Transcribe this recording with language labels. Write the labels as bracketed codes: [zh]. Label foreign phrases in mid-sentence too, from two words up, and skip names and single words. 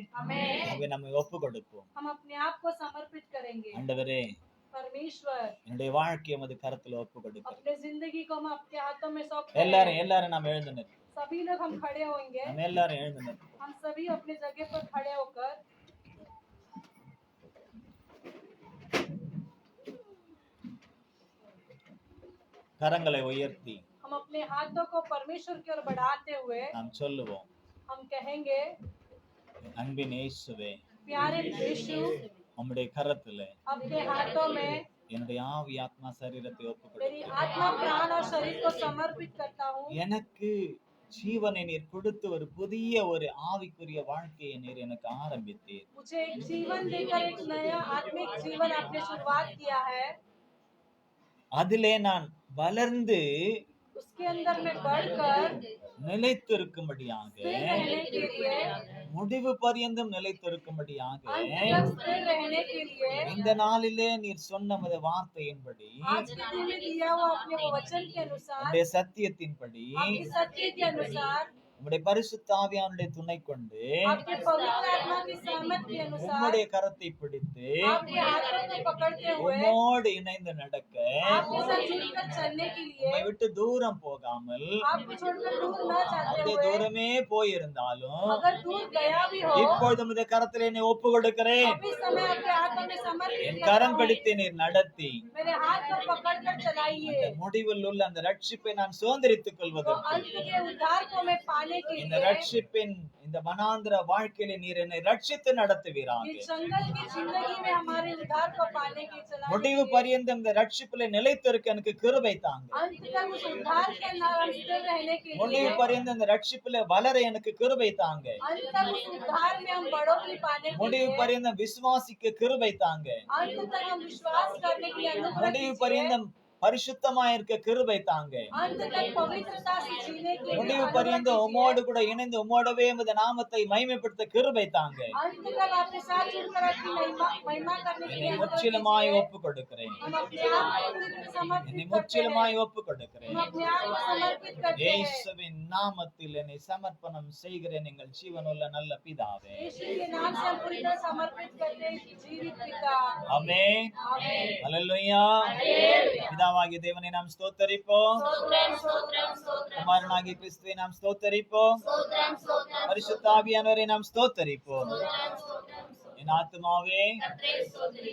[hi] आमेन। [ta] ஆகவே நம்மை ஒப்பு கொடுப்போம். [hi] हम अपने आप को समर्पित करेंगे। [ta] ஆண்டவரே, [hi] परमेश्वर [ta] என்னுடைய வாழ்க்கையை உமது கரத்துல ஒப்பு கொடுக்கிறேன். [hi] अपने जिंदगी को हम आपके हाथों में सौंप [ta] எல்லாரும் நாம் எழுந்து நிற்போம். [hi] सभी लोग हम खड़े होंगे। [ta] நம்ம எல்லாரும் எழுந்து நிற்போம். [hi] हम सभी अपने जगह पर खड़े होकर [ta] கரங்களை உயர்த்தி [hi] हम अपने हाथों को परमेश्वर की ओर बढ़ाते हुए [ta] நாம் சொல்லுவோம், [hi] हम कहेंगे, [ta] அன்பின் இயேசுவே, [hi] प्यारे यीशु, [ta] உம்முடைய கரத்துல [hi] आपके हाथों में [ta] என்னுடைய ஆவி ஆத்மா சரீரத்தை ஒப்பு [hi] मेरी [ta] கொடுக்கிறேன். [hi] आत्मा प्राण और शरीर को समर्पित करता हूँ। [ta] எனக்கு ஜீவனை நீர் கொடுத்து ஒரு புதிய ஒரு ஆவிக்குரிய வாழ்க்கையை நீர் எனக்கு ஆரம்பித்தீர். [hi] मुझे एक जीवन देकर एक नया आत्मिक जीवन आपने शुरुआत किया है। [ta] அதிலே நான் வளர்ந்து [hi] उसके अंदर में बढ़कर [ta] நிலைத்திருக்கும்படியாக [hi] स्थिर रहने के लिए, [ta] முடிவு பரியந்தம் நிலைத்திருக்கும்படியாக [hi] अंत तक स्थिर रहने के लिए [ta] இந்த நாளிலே நீர் சொன்ன உமது வார்த்தையின்படி [hi] आज के दिन में दिया हुआ अपने वो वचन के अनुसार, [ta] உம்முடைய சத்தியத்தின்படி [hi] आपकी सत्य के अनुसार, [ta] உம்முடைய பரிசுத்த ஆவியானுடைய துணை கொண்டு [hi] आपके पवित्र आत्मा की सहमत के अनुसार [ta] உம்முடைய கரத்தை பிடித்து [hi] आपके हाथों को पकड़ते हुए [ta] உம்மோடு இணைந்து நடக்க [hi] आपके साथ जुड़कर चलने के लिए, [ta] உம்மை விட்டு தூரம் போகாமல் [hi] आपको छोड़कर दूर न जाते [ta] அப்படியே [hi] हुए, [ta] தூரமே போயிருந்தாலும் [hi] अगर दूर गया भी हो, [ta] இப்பொழுது உமது கரத்திலே என்னை ஒப்பு கொடுக்கிறேன். [hi] अभी समय आपके हाथों में समर्पित [ta] என் [hi] करता [ta] கரம் [hi] हूँ। [ta] பிடித்து நீர் நடத்தி [hi] मेरे हाथ को पकड़कर चलाइए, [ta] அந்த முடிவில் உள்ள அந்த ரட்சிப்பை நான் சுதந்திரித்துக் [hi] तो [ta] கொள்வதற்கு [hi] अंत के उद्धार को मैं पाने के [ta] இந்த [hi] लिए, [ta] ரட்சிப்பின் இந்த வனாந்திர வாழ்க்கையில நீர் என்னை ரட்சித்து நடத்துவீராக. [hi] इस जंगल की जिंदगी में हमारे उद्धार को पाने के चलाने [ta] முடிவு [hi] के लिए, [ta] பரியந்தம் இந்த ரட்சிப்பில நிலைத்திருக்க எனக்கு கிருபை தாங்க. [hi] अंत तक उस उद्धार के अंदर हम स्थिर रहने के [ta] முடிவு [hi] लिए, [ta] பரியந்தம் இந்த ரட்சிப்பில வளர எனக்கு கிருபை தாங்க. [hi] अंत तक उस उद्धार में हम बढ़ोतरी पाने के [ta] முடிவு [hi] लिए, [ta] பரியந்தம் விசுவாசிக்க கிருபை தாங்க. [hi] अंत तक हम विश्वास करने की अनुग्रह [ta] முடிவு [hi] कीजिए, [ta] பரியந்தம் பரிசுத்தமா இருக்க கிருபை தாங்க. [hi] अंत तक पवित्रता से जीने के लिए [ta] முடிவு [hi] अनुग्रह [ta] பரியந்தம் [hi] कीजिए, [ta] உம்மோடு கூட இணைந்து உம்மோடவே உமது நாமத்தை மகிமைப்படுத்த கிருபை தாங்க. [hi] अंत तक आपके साथ जुड़कर अपनी महिमा करने के लिए [ta] என்னை [hi] अनुग्रह [ta] முற்றிலுமாய் [hi] कीजिए। [ta] ஒப்பு கொடுக்கிறேன். [hi] हम अपने आप को पूरी तरह [ta] என்னை [hi] समर्पित करते हैं, [ta] முற்றிலுமாய் ஒப்பு கொடுக்கிறேன். [hi] हम अपने आप को समर्पित करते हैं। [ta] இயேசுவின் நாமத்தில் என்னை சமர்ப்பணம் செய்கிறேன் எங்கள் ஜீவனுள்ள நல்ல பிதாவே. [hi] यीशु के नाम से हम पूरी तरह समर्पित करते हैं कि जीवित पिता। [ta] ஆமென். [hi] आमेन। [ta] ஹல்லேலூயா. பிதாவாகிய தேவனை நாம் ஸ்தோத்தரிப்போம். [te] స్తోత్రం స్తోత్రం స్తోత్రం [ta] குமாரனாகிய கிறிஸ்துவை நாம் ஸ்தோத்தரிப்போம். [te] స్తోత్రం స్తోత్రం [ta] பரிசுத்த ஆவியானவரை நாம் ஸ்தோத்தரிப்போம். என் ஆத்துமாவே, கர்த்தரே ஸ்தோத்திரி